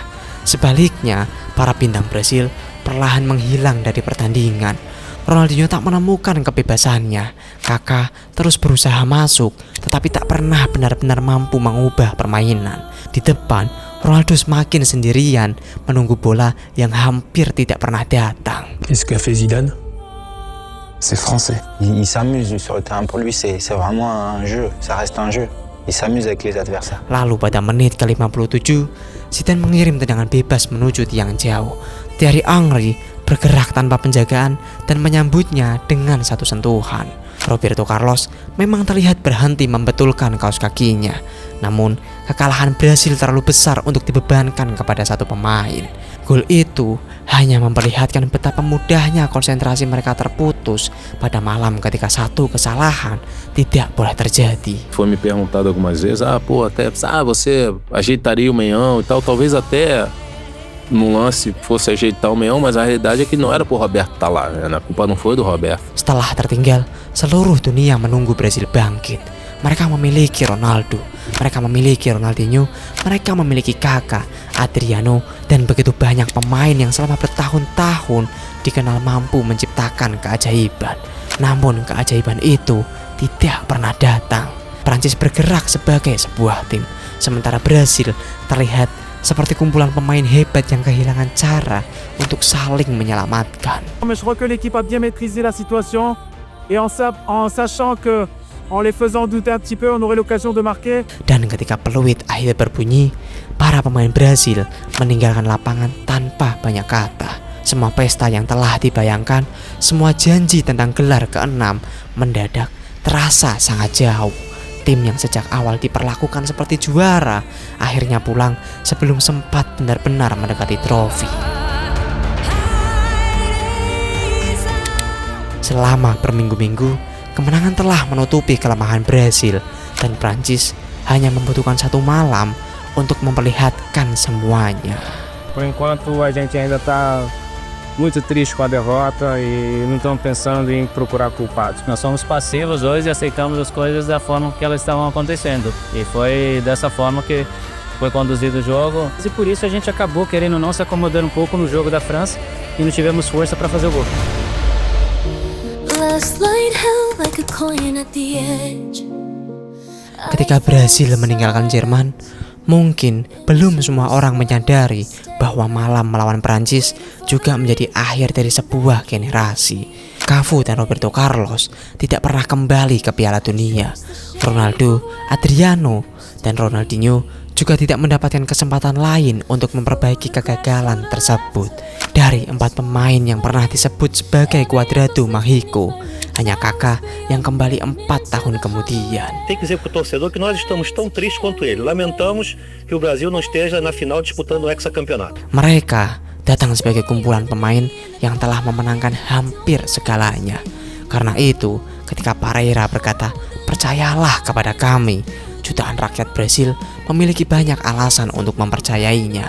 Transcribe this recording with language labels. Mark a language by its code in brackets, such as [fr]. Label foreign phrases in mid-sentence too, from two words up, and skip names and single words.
[id] Sebaliknya, para bintang Brasil perlahan menghilang dari pertandingan. Ronaldinho tak menemukan kebebasannya. Kakak terus berusaha masuk, tetapi tak pernah benar-benar mampu mengubah permainan. Di depan, Ronaldo semakin sendirian, menunggu bola yang hampir tidak pernah datang. [fr] Qu'est-ce qu'a fait Zidane? C'est français. Il s'amuse sur le terrain. Pour lui, c'est vraiment un jeu. Ça reste un jeu. Il s'amuse avec les adversaires. [id] Lalu pada menit ke-57, Zidane mengirim tendangan bebas menuju tiang jauh. Thierry Henry bergerak tanpa penjagaan dan menyambutnya dengan satu sentuhan. Roberto Carlos memang terlihat berhenti membetulkan kaos kakinya. Namun, kekalahan Brasil terlalu besar untuk dibebankan kepada satu pemain. Gol itu hanya memperlihatkan betapa mudahnya konsentrasi mereka terputus pada malam ketika satu kesalahan tidak boleh terjadi. [pt] Foi me perguntado algumas vezes, você ajeitaria o meião e tal, talvez até no lance fosse ajeitar o meião, mas a realidade é que não era pro Roberto estar lá, né? A culpa não foi do Roberto. [id] Setelah tertinggal, seluruh dunia menunggu Brasil bangkit. Mereka memiliki Ronaldo, mereka memiliki Ronaldinho, mereka memiliki Kakak, Adriano, dan begitu banyak pemain yang selama bertahun-tahun dikenal mampu menciptakan keajaiban. Namun keajaiban itu tidak pernah datang. Prancis bergerak sebagai sebuah tim, sementara Brasil terlihat seperti kumpulan pemain hebat yang kehilangan cara untuk saling menyelamatkan. [fr] Mais je crois que l'équipe a bien maîtrisé la situation et en sachant que en les faisant douter un petit peu, on aurait l'occasion de marquer. [id] Dan ketika peluit akhirnya berbunyi, para pemain Brasil meninggalkan lapangan tanpa banyak kata. Semua pesta yang telah dibayangkan, semua janji tentang gelar ke-6 mendadak terasa sangat jauh. Tim yang sejak awal diperlakukan seperti juara, akhirnya pulang sebelum sempat benar-benar mendekati trofi. Selama berminggu-minggu, kemenangan telah menutupi kelemahan Brasil, dan Prancis hanya membutuhkan satu malam untuk memperlihatkan semuanya. [pt] Por enquanto a gente ainda está muito triste com a derrota e não estamos pensando em procurar culpados. Nós somos passivos hoje e aceitamos as coisas da forma que elas estavam acontecendo. E foi dessa forma que foi conduzido o jogo. E por isso a gente acabou querendo não se acomodando um pouco no jogo da França e não tivemos força para fazer o gol. [id] Ketika Brasil meninggalkan Jerman, mungkin belum semua orang menyadari bahwa malam melawan Prancis juga menjadi akhir dari sebuah generasi. Cafu dan Roberto Carlos tidak pernah kembali ke Piala Dunia. Ronaldo, Adriano, dan Ronaldinho juga tidak mendapatkan kesempatan lain untuk memperbaiki kegagalan tersebut. Dari 4 pemain yang pernah disebut sebagai Quadrado Mágico, hanya Kaká yang kembali 4 tahun kemudian. [pt] Tem que dizer pro torcedor que nós estamos tão tristes quanto ele. Lamentamos que o Brasil não esteja na final disputando o hexacampeonato. [id] Mereka datang sebagai kumpulan pemain yang telah memenangkan hampir segalanya. Karena itu, ketika Pereira berkata, "Percayalah kepada kami," jutaan rakyat Brasil memiliki banyak alasan untuk mempercayainya.